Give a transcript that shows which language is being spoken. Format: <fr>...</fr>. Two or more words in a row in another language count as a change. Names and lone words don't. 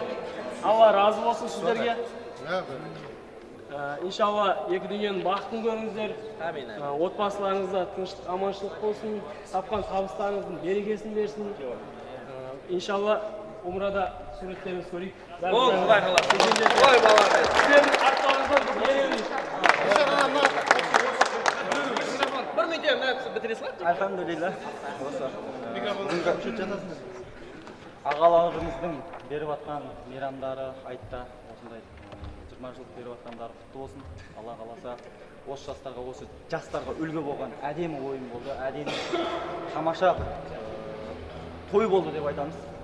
<kaa>Алла разы болсын сіздерге. Иншалла, екі дүниенің бақытын көріңіздер. Отбасыларыңызда тыныштық, аманшылық болсын. Тапқан табыстарыңыздың берекесін берсін. Иншалла, умрада суреттеріңіз көрейік. Ол Құдай қаласа. Ой балалар. Сіздердің аттарыңыздан біз ереміз.</kaa> <uz>Bir minutga bitiray салат.</uz> <kaa>Alhamdulillah. Ағаларымыздың беріп атқан мейрамдары, айтта осындай 20 жыл беріп атқандары құтты болсын. Алла қаласа осы жастарға, осы жастарға үлгі болған әдемі ойын болды, әдемі тамаша той болды деп айтамыз.</kaa>